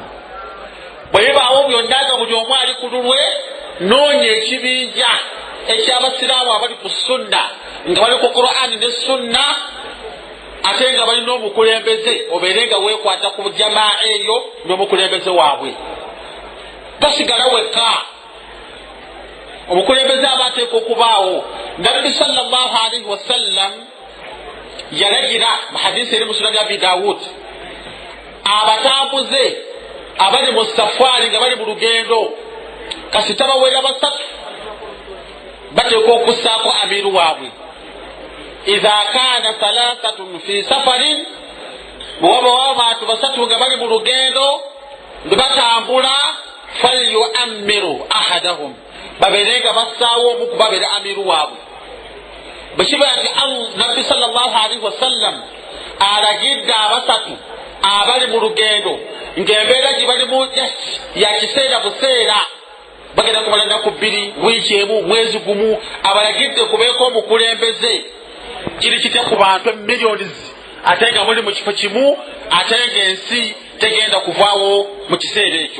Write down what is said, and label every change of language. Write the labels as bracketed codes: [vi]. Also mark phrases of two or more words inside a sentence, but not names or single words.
[lg] Bwe baawo byonna nga buli omu ali ku lulwe noonya ekibinja eky'abasiraamu abali ku sunna nga bali ku Qur'ani ne sunna ate nga balina omukulembeze obeere nga weekwata ku jamaa eyo n'omukulembeze waabwe. Tosigala wekka. Omukulembeze aba ateeka okubaawo. Nabbi [ar] صلى الله عليه وسلم [lg] yalagira mu hadisi eri mu Sunan Abi Dawud abatambuze abali mu safaari nga bali mu lugendo kasita bawera basatu bateeka okussaako amiru waabwe. [ar] إذا كان ثلاثة في سفر [lg] bw'aba abantu basatu nga bali mu lugendo ne batambula [ar] فليؤمروا أحدهم [lg] baberenga bassaawo omu kubabeera amiru waabwe. bwe kiba nti nabbi [ar] صلى الله عليه وسلم [lg] alagidde abasatu abali mu lugendo ng'embeera gye balimu ya kiseera buseera bagenda kumala ennaku 2 wiiki emu mwezi gumu, abalagidde kubeeko omukulembeze kiri kitya ku bantu miliyoni ate nga muli mu kifo kimu, ate ng'ensi tegenda kuvaawo mu kiseera ekyo.